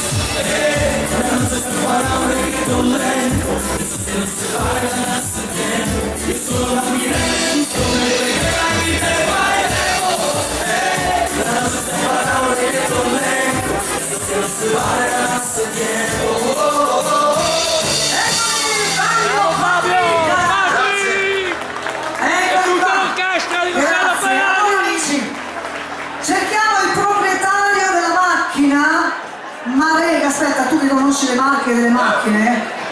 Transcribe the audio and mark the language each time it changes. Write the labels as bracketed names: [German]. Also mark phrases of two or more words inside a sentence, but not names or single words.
[Spanish] La noche está para un reggaeton lento, eso que no se baila hace tiempo. Yo solo la miré, me gustó, me pegué y te bailemos. La noche está para un reggaeton lento, eso que no se baila hace tiempo. [Italian] ¡Bravo Fabio! Fabio! Ecco Tutta qua. l'orchestra di Luciano Grazie, Paiani! allora amici, cerchiamo il proprietario della macchina. Marega, aspetta, tu che conosci le marche delle macchine?